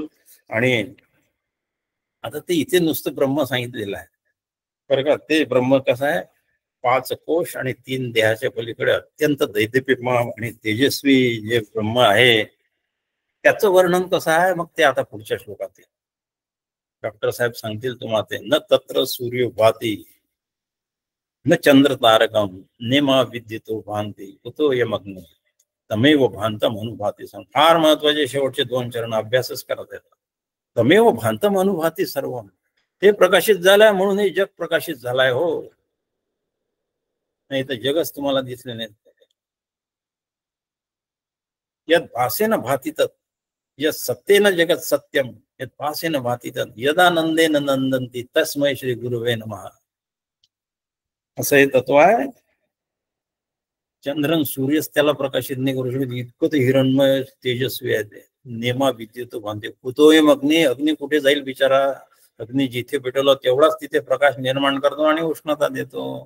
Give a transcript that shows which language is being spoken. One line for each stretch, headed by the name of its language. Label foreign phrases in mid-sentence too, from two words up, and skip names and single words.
Marathi: आणि आता ते इथे नुसतं ब्रह्म सांगितलेलं आहे बरं का. ते ब्रह्म कसं आहे? 5 कोश आणि 3 देहाच्या पलीकडे अत्यंत दैदिप्यमान आणि तेजस्वी जे ब्रह्म आहे त्याचं वर्णन कसं आहे मग ते आता पुढच्या श्लोकात डॉक्टर साहेब सांगतील तुम्हाला.
Sanskrit: ते न तत्र सूर्य भाती न चंद्र तारकम नेमा विद्युतो भांती कुतो यमग्न तमेव भांतम अनुभूती.
Marathi: फार महत्वाचे शेवटचे 2 चरण अभ्यासच करत येतात.
Sanskrit: तमेव भांतम अनुभूती सर्व.
Marathi: ते प्रकाशित झालंय म्हणून हे जग प्रकाशित झालाय. हो, नाही तर जगच तुम्हाला दिसले नाही.
Sanskrit: यद भासेन भातीत यद सत्येन जगत सत्यम यद भासेन भातीत यदानंदेन नंदंती तस्मै श्री गुरुवे नमः.
Marathi: असं हे तत्व आहे. चंद्रन सूर्यच त्याला प्रकाशित नाही करू शकत, इतकं ते हिरणमय तेजस्वी आहे ते.
Sanskrit: नेमा विद्युत भांते कुतोयम अग्नी.
Marathi: अग्नी कुठे जाईल बिचारा? अग्नी जिथे पेटवला तेवढाच तिथे प्रकाश निर्माण करतो आणि उष्णता देतो.